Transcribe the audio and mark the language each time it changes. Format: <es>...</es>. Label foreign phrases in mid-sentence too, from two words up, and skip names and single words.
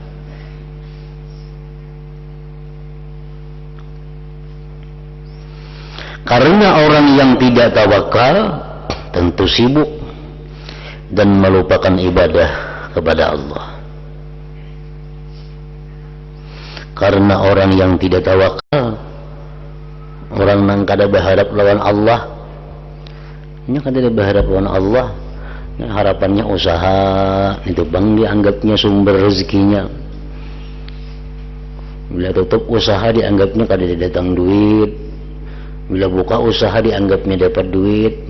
<id>Karena orang yang tidak tawakal tentu sibuk dan melupakan ibadah kepada Allah. Karena orang yang tidak tawakal,</id> <bjn>orang nang kada berharap lawan Allah, nya kada berharap lawan Allah, harapannya usaha itu bang dianggapnya sumber rezekinya. Bila tutup usaha dianggapnya kada datang duit, bila buka usaha dianggapnya dapat duitnya.</bjn>